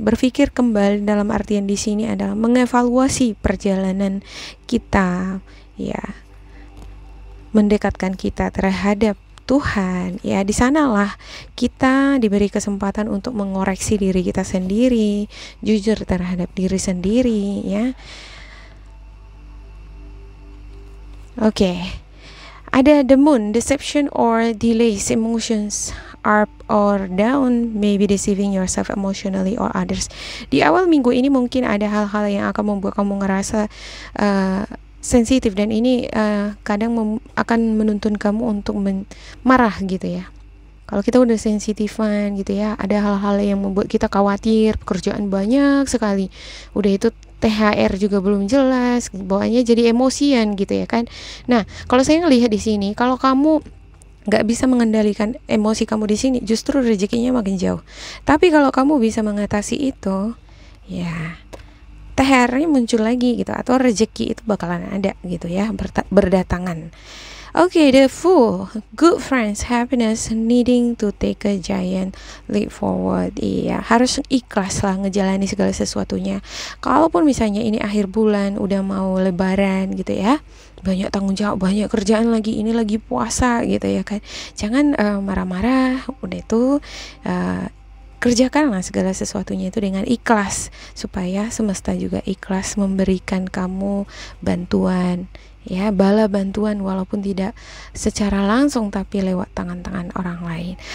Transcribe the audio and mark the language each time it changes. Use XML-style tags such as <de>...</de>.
<id>Berpikir kembali dalam artian di sini adalah mengevaluasi perjalanan kita ya, mendekatkan kita terhadap Tuhan ya. Di sanalah kita diberi kesempatan untuk mengoreksi diri kita sendiri, jujur terhadap diri sendiri ya. Oke.</id> <en>Ada the moon, deception or delays, emotions up or down, maybe deceiving yourself emotionally or others.</en> <id>Di awal minggu ini mungkin ada hal-hal yang akan membuat kamu ngerasa sensitif, dan ini kadang akan menuntun kamu untuk marah gitu ya. Kalau kita udah sensitifan gitu ya, ada hal-hal yang membuat kita khawatir, pekerjaan banyak sekali, udah itu THR juga belum jelas, bawaannya jadi emosian gitu ya kan. Nah, kalau saya ngelihat di sini, kalau kamu nggak bisa mengendalikan emosi kamu di sini, justru rezekinya makin jauh. Tapi kalau kamu bisa mengatasi itu, ya THR-nya muncul lagi gitu, atau rezeki itu bakalan ada gitu ya, berdatangan.</id> <en>Okay, the Fool, good friends, happiness, needing to take a giant leap forward.</en> <id>Iya, harus ikhlas lah ngejalani segala sesuatunya. Kalaupun misalnya ini akhir bulan, udah mau lebaran gitu ya, banyak tanggung jawab, banyak kerjaan lagi, ini lagi puasa gitu ya kan. Jangan marah-marah, udah itu kerjakanlah segala sesuatunya itu dengan ikhlas, supaya semesta juga ikhlas memberikan kamu bantuan ya, bala bantuan, walaupun tidak secara langsung tapi lewat tangan-tangan orang lain.</id>